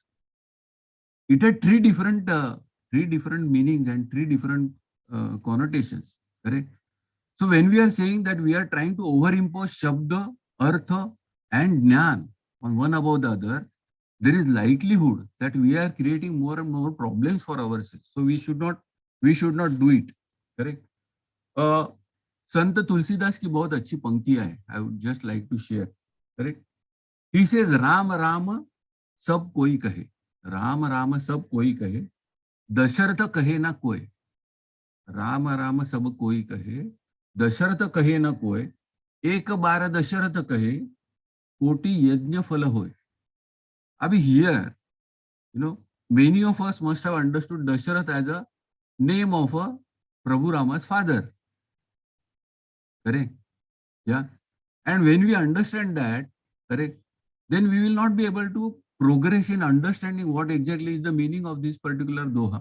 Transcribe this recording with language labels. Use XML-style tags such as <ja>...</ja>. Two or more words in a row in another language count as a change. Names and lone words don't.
<en>It had three different meanings and three different connotations, correct? So when we are saying that we are trying to overimpose Shabda, Artha and Jnana on one above the other, there is likelihood that we are creating more and more problems for ourselves. So we should not do it, correct?</en> <hi>संत तुलसीदास की बहुत अच्छी पंक्ति है.</hi> <en>I would just like to share, correct? He says,</en> <hi>राम राम सब कोई कहे. राम राम सब कोई कहे। दशरथ कहे न कोई. राम राम सब कोई कहे। दशरथ कहे न कोई. एक बार दशरथ कहे। कोटि यज्ञ फल होय.</hi> <en>Abhi here, many of us must have understood Dasharath as a name of a Prabhu Rama's father. Correct? Yeah. And when we understand that, correct, then we will not be able to progress in understanding what exactly is the meaning of this particular doha.</en>